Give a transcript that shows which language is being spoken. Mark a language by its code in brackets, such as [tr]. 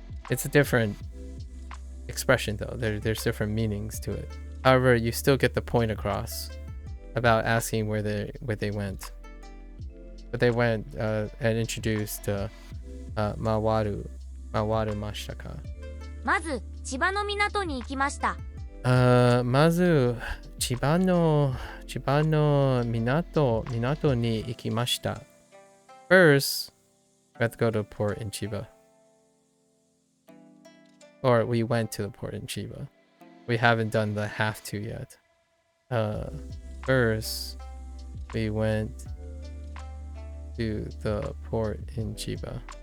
[en] It's a different expression though. There's different meanings to it. However, you still get the point across about asking where they went. But they went and introduced [ja] mawaru mashita ka. まず千葉の港に行きました。まず千葉の港に行きました。 [en] First, we have to go to a port in Chiba. Or we went to the port in Chiba. We haven't done the have to yet. First, we went to the port in Chiba.